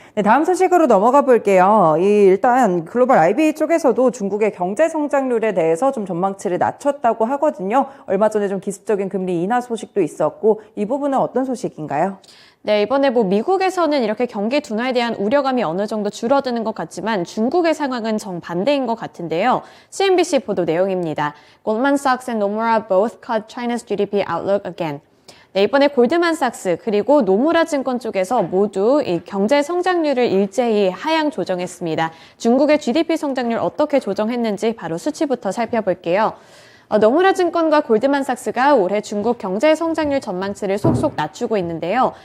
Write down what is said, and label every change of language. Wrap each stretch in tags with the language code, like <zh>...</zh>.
<ko>네, 다음 소식으로 넘어가 볼게요. 일단 글로벌 IB 쪽에서도 중국의 경제 성장률에 대해서 좀 전망치를 낮췄다고 하거든요. 얼마 전에 좀 기습적인 금리 인하 소식도 있었고 이 부분은 어떤 소식인가요? 네, 이번에 미국에서는 이렇게 경기 둔화에 대한 우려감이 어느 정도 줄어드는 것 같지만 중국의 상황은 정반대인 것 같은데요. CNBC 보도 내용입니다.</ko> <en>Goldman Sachs and Nomura both cut China's GDP outlook again.</en> <ko>네, 이번에 골드만삭스 그리고 노무라 증권 쪽에서 모두 이 경제 성장률을 일제히 하향 조정했습니다. 중국의 GDP 성장률 어떻게 조정했는지 바로 수치부터 살펴볼게요. 노무라 증권과 골드만삭스가 올해 중국 경제 성장률 전망치를 속속 낮추고 있는데요.</ko>